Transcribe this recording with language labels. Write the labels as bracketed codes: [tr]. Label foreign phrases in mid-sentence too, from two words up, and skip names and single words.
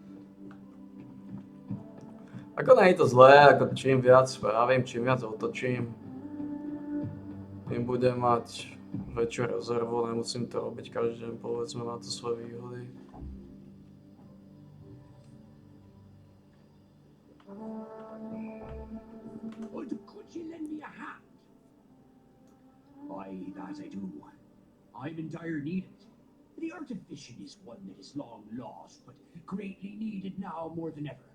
[sk] Ako nie je to zlé, ako čím viac spravím, čím viac otočím, tým budem mať väčšiu rezervu, nemusím to robiť každý deň, povedzme, má to svoje výhody. [en] But could you lend me a hand? Aye, that I do. I'm in dire need of it. The art of fishing is one that is long lost, but greatly needed now more than ever.